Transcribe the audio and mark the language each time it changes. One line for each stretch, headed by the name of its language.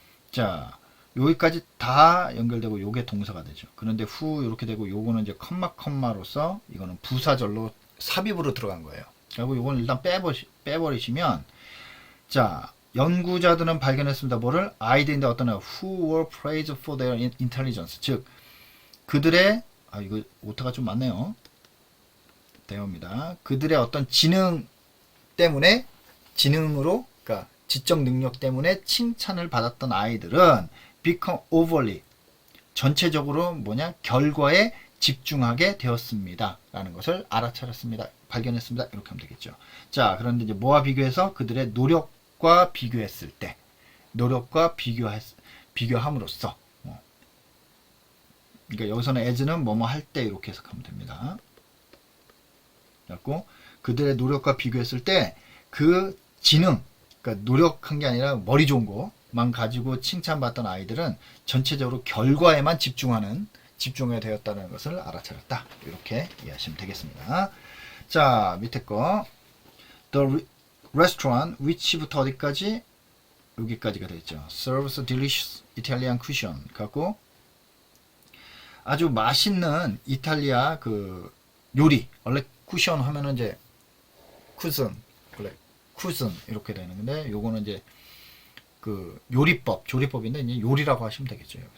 Korean: 자, 여기까지 다 연결되고 요게 동사가 되죠. 그런데 who 이렇게 되고 요거는 이제 컴마로서 이거는 부사절로 삽입으로 들어간 거예요. 그리고 요거는 일단 빼버리시면, 자, 연구자들은 발견했습니다. 뭐를? 아이들인데 어떤 애
English: who were praised for their intelligence.
Korean: 즉, 그들의, 이거 오타가 좀 많네요. 대어입니다. 그들의 어떤 지능 때문에, 지능으로, 그러니까 지적 능력 때문에 칭찬을 받았던 아이들은
English: become overly,
Korean: 전체적으로 뭐냐? 결과에 집중하게 되었습니다. 라는 것을 알아차렸습니다. 발견했습니다. 이렇게 하면 되겠죠. 자, 그런데 이제 뭐와 비교해서? 그들의 노력과 비교했을 때, 노력과 비교함으로써, 그러니까 여기서는 as는 뭐뭐 할 때 이렇게 해석하면 됩니다. 그래갖고 그들의 노력과 비교했을 때 그 지능, 그러니까 노력한 게 아니라 머리 좋은 거만 가지고 칭찬받던 아이들은 전체적으로 결과에만 집중하게 되었다는 것을 알아차렸다. 이렇게 이해하시면 되겠습니다. 자, 밑에 거 The restaurant which부터 어디까지? 여기까지가 되겠죠.
English: Serves a delicious Italian cuisine.
Korean: 갖고 아주 맛있는 이탈리아 그 요리, 원래 쿠션 하면은 이제 쿠슨, 원래 쿠슨 이렇게 되는 건데, 요거는 이제 그 조리법인데 이제 요리라고 하시면 되겠죠.